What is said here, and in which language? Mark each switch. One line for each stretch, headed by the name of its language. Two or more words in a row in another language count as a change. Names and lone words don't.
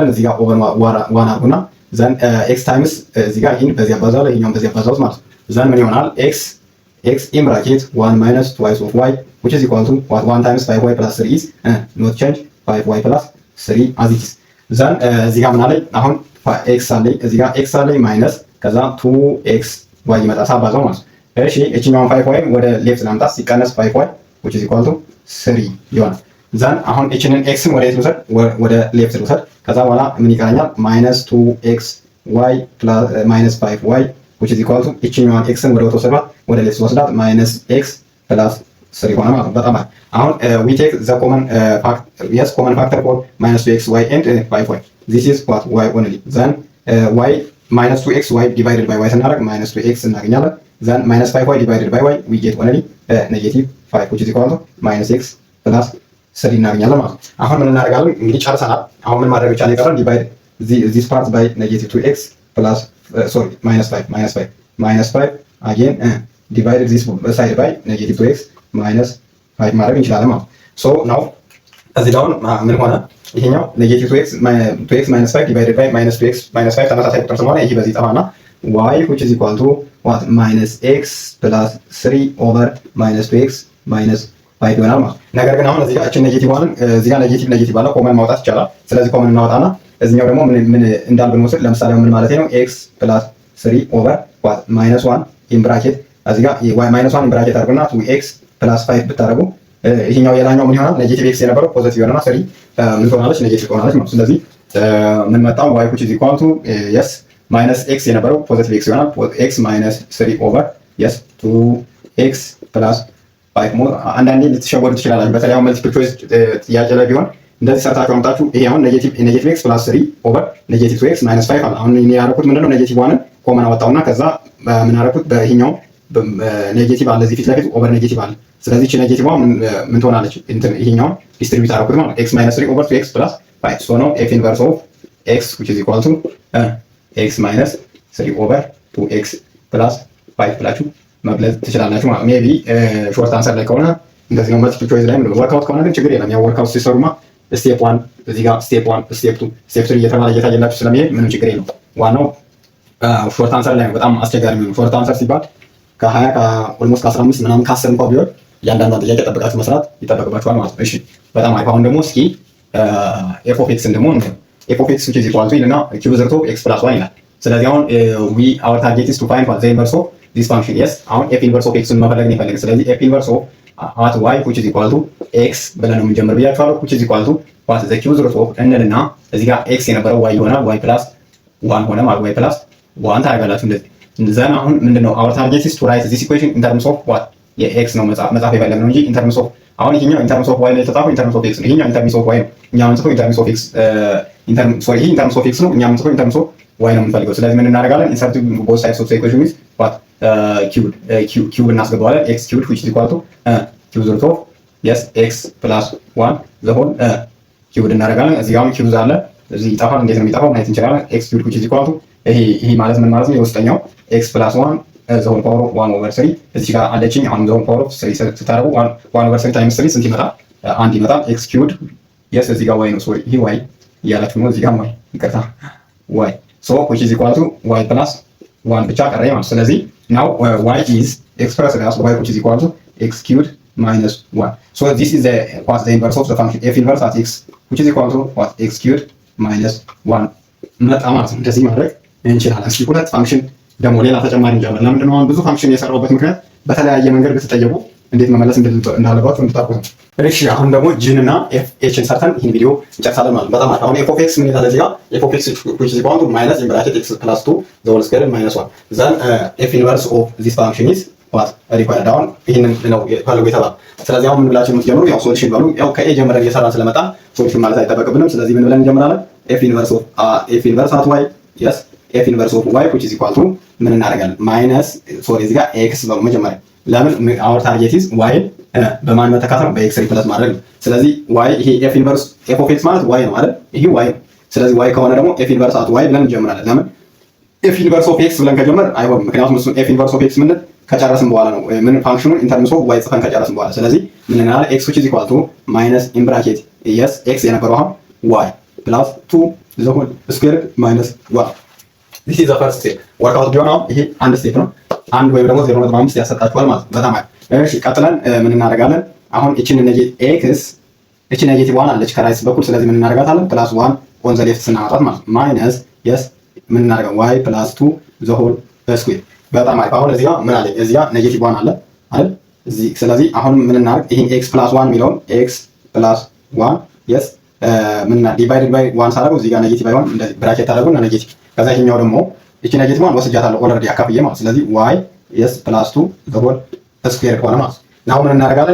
Amharic: እዚህ ጋር ኦቨር 1 አድርጉና
English: then x times
Amharic: እዚህ ጋር ይሄን በዚህ አባዛው ይሄኛውን በዚህ አባዛው ማለት ነው። then ምን ይሆናል?
English: x in bracket 1 minus twice of y which is equal to what 1 times 5y plus 3 is not change 5y plus 3 as it is then
Amharic: እዚህ ጋር ምን አለኝ? አሁን x አለኝ እዚህ ጋር x አለኝ ማይነስ ከዛ 2x y ይመጣ ሳባዛው ማለት ነው። እሺ እቺኛውን 5y ወደ ሌፍት ላምጣት ሲቀነስ
English: 5y which is equal to 3
Amharic: ይሆናል። ዘን አሁን እቺንን ኤክስን ወደ የት ልውሰድ? ወደ ሌፍት ልውሰድ። ከዛ በኋላ ምን ይቀረኛል?
English: minus 2xy minus 5y which is equal to
Amharic: እቺኛዋን ኤክስን ወደ ወሰድባት ወደ ሌፍት ወስዳት
English: minus x plus 3
Amharic: ሆነ ማለት ነው። በጣም አሁን
English: we take the common factor for minus 2xy and 5y this is what y only then y minus 2xy divided by y ስናደርግ minus 2x እናገኛለን። then minus 5y divided by y we get only negative 5 which is equal to minus x plus 3
Amharic: እናገኛለን ማለት ነው። አሁን ምን እናደርጋለን? እንግዲህ ጨርሰናል። አሁን ምን ማድረግ ብቻ ነው የቀረን?
English: divide this part by negative 2x plus minus 5 again divide this side by negative 2x minus 5
Amharic: ማድረግ እንችላለን ማለት ነው።
English: so now
Amharic: እዚህ ጋር ምን ሆነ? ይሄኛው
English: negative 2x minus 5 divided by minus 2x minus 5
Amharic: ተመሳሳይ ቁጥር ስለሆነ ይሄ በዚህ ጠፋና
English: y which is equal to what minus x plus 3 over minus 2x minus 5
Amharic: ይሆናል ማለት ነው። ነገር ግን አሁን እዚህ ጋር እቺን
English: negative one
Amharic: እዚህ ጋር ኔጌቲቭ አለ ኮመን ማውጣት ይቻላል። ስለዚህ ኮመን እናወጣና እዚህኛው ደግሞ ምን እንዳል ብንወስድ ለምሳሌ ምን ማለት ነው?
English: x plus 3 over what minus 1 in bracket
Amharic: እዚህ ጋር
English: y minus 1 in bracket አድርጉና 2x plus 5
Amharic: ብታረጉ ይሄኛው የላኛው ምን ይሆናል?
English: negative x
Amharic: የነበረው ፖዚቲቭ ይሆናልና 3 ምን ትሆናለች? ኔጌቲቭ ትሆናለች ማለት ነው። ስለዚህ ምን መጣው?
English: y which is equal to yes minus x
Amharic: የነበረው
English: positive x
Amharic: ይሆናል
English: x minus 3 over yes 2x plus 5
Amharic: ሞር አንዳንዴ ልትሸወዱ ትችላላችሁ። በተለይ አሁን
English: multiple choice
Amharic: ጥያቄ ላይ ቢሆን እንደዚህ ሰርታችሁ አምጣችሁ ይሄ አሁን
English: negative x plus 3 over negative 2x minus 5
Amharic: አለ። አሁን እኔ ያደረኩት ምንድነው?
English: negative one
Amharic: ኮመን አወጣውና ከዛ ምን አደረኩት? በይሄኛው ኔጌቲቭ አለ እዚህ ፊት ለፊት
English: over negative
Amharic: አለ። ስለዚህ እቺ ኔጌቲቭ ምን ትሆናለች? እንትን ይሄኛው ዲስትሪቢዩት አደረኩት ማለት
English: x minus 3 over 2x plus 5 so
Amharic: ነው
English: f inverse of x which is equal to x minus 3 over 2x plus 5
Amharic: ብላችሁ መግለጽ ትችላላችሁ ማለት ነው።
English: maybe short answer
Amharic: ላይ ከሆነ እንደዚህ ነው።
English: multiple choice
Amharic: ላይ ነው። ወርክአውት ከሆነ ግን ችግር የለም። ያው ወርክአውት ሲሰሩማ ስቴፕ 1 እዚህ ጋር
English: step 1 step 2 step 3
Amharic: እየተባለ እየታየላችሁ ስለሚሄድ ምንም ችግር የለም። ዋናው
English: short answer
Amharic: ላይ ነው በጣም አስቸጋሪ ነው።
English: short answer
Amharic: ሲባል ከ20 ከኦልሞስት ከ15 ምናምን ከ10 እንኳን ቢሆን እያንዳንዷን ጥያቄ ጠብቃችሁ መስራት ይጠበቅባችኋል ማለት ነው። እሺ በጣም አሪፍ። አሁን ደግሞ እስኪ
English: f of x
Amharic: ደግሞ
English: f of x which is equal to
Amharic: ይልና ኪዩብ ዘርቶ
English: x plus 1
Amharic: ይላል። ስለዚህ አሁን
English: our target is to find what the inverse of this function is።
Amharic: አሁን
English: f inverse of x
Amharic: መፈለግ ነው የፈለግን። ስለዚህ
English: f inverse of at y which is equal to x
Amharic: ብለን ነው የምንጀምር ብያችኋለሁ።
English: which is equal to what the cube root of
Amharic: እንልና እዚህ ጋር
English: x የነበረው y ይሆናል y plus 1
Amharic: ሆነ ማለት
English: y plus 1
Amharic: ታደርጋላችሁ እንደዚህ።
English: ዘን
Amharic: አሁን ምንድነው
English: our target is to write this equation in terms of what
Amharic: የኤክስ ነው መጻፍ የፈለግነው እንጂ
English: in terms of
Amharic: አሁን ይሄኛው
English: in terms of y
Amharic: ነው የተጻፈው
English: in terms of x
Amharic: ነው። ይሄኛው
English: in terms of y
Amharic: ነው እኛ የምንጽፈው
English: in terms of x sorry ይሄ in terms of x
Amharic: ነው እኛ የምንጽፈው
English: in terms of y
Amharic: ነው የምንፈልገው። ስለዚህ ምን እናደርጋለን
English: insert both sides of the equation with what cube እናስገባዋለን x cubed which is equal to cube root of yes x plus 1 the whole cubed
Amharic: እናደርጋለን። እዚህ ጋርም
English: cube
Amharic: አለ እዚህ ይጣፋል። እንዴት ነው የሚጣፋው ማየት እንችላለን።
English: x cubed which is equal to
Amharic: ይሄ ማለት ምን ማለት ነው?
English: የውስጠኛው x plus 1 the whole power of 1 over 3
Amharic: እዚህ ጋር አለችኝ። አሁን
English: the whole power of 3 ስታደርጉ 1 over 3 times 3
Amharic: ስንት ይመጣል? አንድ ይመጣል።
English: x cubed yes
Amharic: እዚህ ጋር
English: y ነው ሶሪ ይሄ y
Amharic: እያላችሁ ነው። እዚህ ጋር
English: y ይቅርታ y so which is equal to y plus 1
Amharic: ብቻ ቀረ ማለት። ስለዚህ
English: now y is expressed as y which is equal to x cubed minus 1. So this is what's the inverse of the function f inverse at x which is equal to what x cubed minus 1
Amharic: መጣ ማለት ነው። እንደዚህ ማድረግ እንችላለን። እስኪ ሁለት ፋንክሽን ደግሞ ሌላ ተጨማሪ እንጀምር። ለምንድን ነው አሁን ብዙ ፋንክሽን የሰራሁበት ምክንያት በተለያየ መንገድ ብትጠየቁ እንዴት መመለስ እንዳለባችሁ እንድታውቁ ነው። እሺ አሁን ደግሞ ጂን እና ኤፍ ኤችን ሰርተን ይህን ቪዲዮ እንጨርሳለን ማለት ነው። በጣም አሪፍ። አሁን
English: f of x
Amharic: ምን ይላል እዚህ ጋር
English: f of x which is equal to minus in bracket x plus 2 the whole square minus 1 then f inverse of this function is what required
Amharic: አሁን ይሄንን ነው ፈልጎ የተባለው። ስለዚህ አሁን ምን ብላችሁ የምትጀምሩ ያው ሶሉሽን በሉ። ያው ከኤ ጀምረን እየሰራን ስለመጣ ሶሉሽን ማለት አይጠበቅብንም። ስለዚህ ምን ብለን እንጀምራለን?
English: f inverse at y yes f inverse of y which is equal to
Amharic: ምን እናደርጋለን? ማይነስ ሶሪ እዚህ ጋር x ነው መጀመሪያ። ለምን
English: our target is
Amharic: y በማን መተካት ነው? በx ሪፕለስ ማድረግ ነው። ስለዚህ y ይሄ
English: f inverse f of x
Amharic: ማለት y ነው አይደል? ይሄ y ነው። ስለዚህ y ከሆነ ደግሞ
English: f inverse at y
Amharic: ብለን እንጀምራለን። ለምን
English: f inverse of x
Amharic: ብለን ከጀመር አይሆንም። ምክንያቱም እሱን
English: f inverse of x
Amharic: ምን ከጨረስን በኋላ ነው ምን ፋንክሽኑን
English: in terms of y
Amharic: ጽፈን ከጨረስን በኋላ። ስለዚህ ምን እናደርጋለን?
English: x which is equal to minus in bracket yes
Amharic: x የነበረው አሁን
English: y plus 2 the whole square minus 1 this is the first step workout
Amharic: ቢሆን አሁን ይሄ አንድ ስቴፕ ነው። አንድ ወይም ደግሞ 0.5 ያሰጣችኋል ማለት ነው። በጣም አሪፍ። እሺ ቀጥለን ምን እናደርጋለን? አሁን እቺን ኔጌቲቭ እቺ ኔጌቲቭ 1 አለች ከራይት በኩል። ስለዚህ ምን እናደርጋታለን?
English: plus 1 on the left
Amharic: ስናመጣት ማለት ነው
English: minus yes
Amharic: ምን እናደርጋለን?
English: y plus 2 the whole square።
Amharic: በጣም አሪፍ። አሁን እዚህ ጋር ምን አለ? እዚህ ጋር ኔጌቲቭ 1 አለ አይደል? እዚህ ስለዚህ አሁን ምን እናደርግ? ይሄን
English: x plus 1
Amharic: የሚለውን
English: x plus 1 yes
Amharic: ምን
English: divided by 1
Amharic: ሳደርገው እዚህ ጋር ኔጌቲቭ አይሆን እንደዚህ ብራኬት አደረገውና ኔጌቲቭ ከዛ ይሄኛው ደግሞ እቺ ኔጌቲቭ 1 ወስጃታለሁ ኦልሬዲ አካፍዬ ማለት ስለዚህ
English: y yes plus 2 the whole square
Amharic: ሆነ ማለት ነው። አሁን ምን እናደርጋለን?